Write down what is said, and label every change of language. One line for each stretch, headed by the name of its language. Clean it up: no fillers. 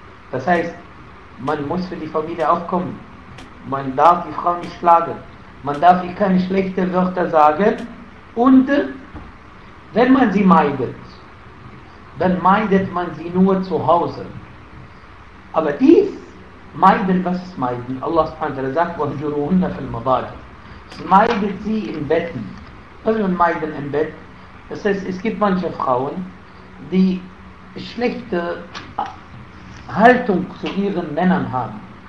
German: Das heißt, man muss für die Familie aufkommen. Man darf die Frau nicht schlagen. Man darf ihr keine schlechten Wörter sagen. Und wenn man sie meidet, dann meidet man sie nur zu Hause. Aber dies meiden, was ist meiden?
Arabic: Allah sagt, وَهْجُرُوهُنَّ فِي الْمَضَاجِعِ.
German: Meidet sie in Betten. Was ist meiden im Bett? Das heißt, es gibt manche Frauen, die schlechte Haltung zu ihren Männern haben.